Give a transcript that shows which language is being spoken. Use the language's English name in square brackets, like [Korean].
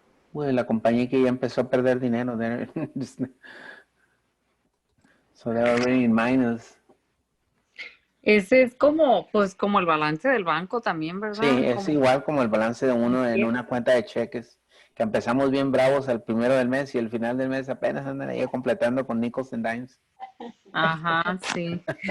[Spanish] Bueno, la compañía que ya empezó a perder dinero. [English] So they're already in minus. [Spanish] Ese es como, pues, como el balance del banco también, ¿verdad? Sí, es Como- igual como el balance de uno en una cuenta de cheques, que empezamos bien bravos al primero del mes y al final del mes apenas andan ahí completando con [English] nickels and dimes. [Spanish] Ajá, sí.